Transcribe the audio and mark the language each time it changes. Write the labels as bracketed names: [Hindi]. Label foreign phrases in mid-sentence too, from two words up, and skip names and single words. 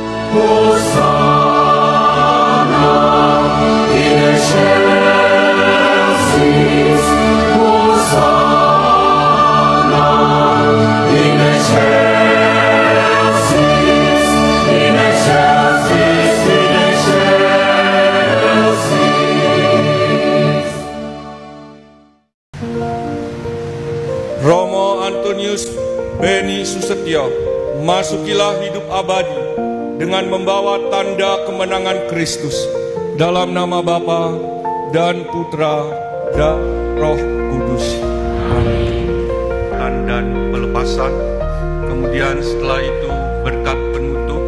[Latin] Hosanna in excelsis, Hosanna in excelsis, in excelsis, in excelsis. [Indonesian] Romo Antonius Beni Susetio, masukilah hidup abadi dengan membawa tanda kemenangan Kristus. Dalam nama Bapa dan Putra dan Roh Kudus. Amin. Dan pelepasan. Kemudian setelah itu berkat penutup.